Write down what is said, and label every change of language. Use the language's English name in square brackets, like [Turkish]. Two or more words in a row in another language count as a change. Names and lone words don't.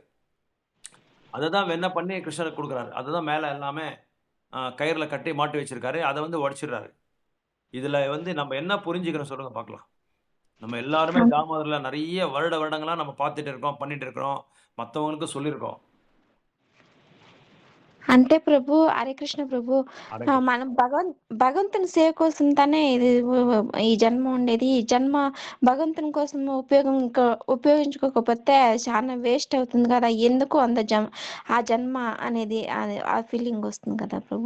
[Tamil] அதை தான் வெண்ணெய் பண்ணி கிருஷ்ணருக்கு கொடுக்குறாரு. அதுதான் மேலே எல்லாமே கயிறுல கட்டி மாட்டி வச்சிருக்காரு. அதை வந்து உடைச்சிடுறாரு. இதுல வந்து நம்ம என்ன புரிஞ்சுக்கிறோம் சொல்லுங்க பார்க்கலாம். நம்ம எல்லாருமே தாமோதரில் நிறைய வருடங்களா நம்ம பார்த்துட்டு இருக்கோம், பண்ணிட்டு இருக்கிறோம், மற்றவங்களுக்கு சொல்லியிருக்கோம். [Telugu] అంటే ప్రభు హరే కృష్ణ ప్రభు మనం భగవంతుని సేవ కోసం తానే ఇది ఈ జన్మ ఉండేది. ఈ జన్మ భగవంతుని కోసం ఉపయోగించుకోకపోతే చాలా వేస్ట్ అవుతుంది కదా. ఎందుకు ఆ జన్మ అనేది ఆ ఫీలింగ్ వస్తుంది కదా ప్రభు.